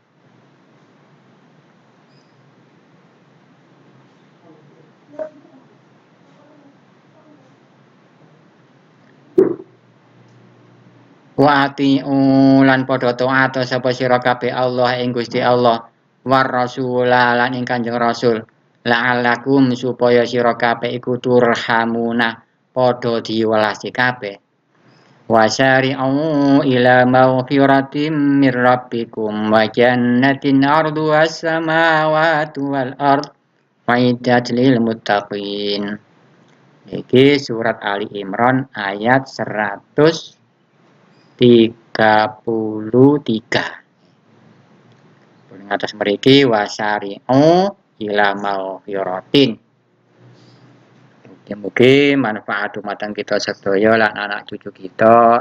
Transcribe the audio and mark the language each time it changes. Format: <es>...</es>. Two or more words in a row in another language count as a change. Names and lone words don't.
<ar>وأطيعوا</ar> <jv>lan padha taat sapa sira kabeh Allah ing Gusti Allah war rasul lan ing Kanjeng Rasul la'allakum supaya sira kabeh iku turhamuna padha diwelasi kabeh.</jv> <ar>وسارعوا إلى مغفرة من ربكم وجنة عرضها السماوات والأرض أعدت للمتقين.</ar> <jv>Iki surat Ali Imran ayat 133. Atas mriki</jv> <ar>وسارعوا إلى مغفرة.</ar> <jv>Mugi manfaat dumateng kita sedaya lan anak cucu kita.</jv>